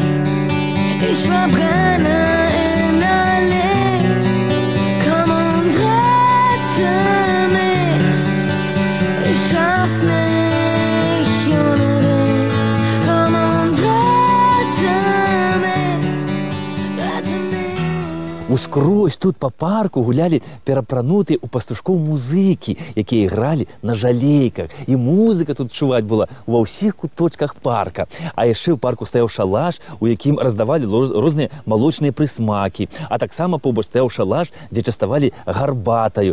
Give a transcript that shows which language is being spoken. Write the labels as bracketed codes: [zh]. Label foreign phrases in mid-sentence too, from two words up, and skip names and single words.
[de] Ich verbrenne in der Licht. Komm und rette mich. Ich schaff's nicht ohne dich. Komm und rette mich. Rette mich. [be] Ускрозь тут па парку гулялі перапранутыя ў пастушкоў музыкі, якія ігралі на жалейках. І музыка тут чуваць была ва ўсіх куточках парка. А яшчэ ў парку стаяў шалаш, у якім раздавалі розныя малочныя прысмакі. А таксама побач стаяў шалаш, дзе частавалі гарбатаю.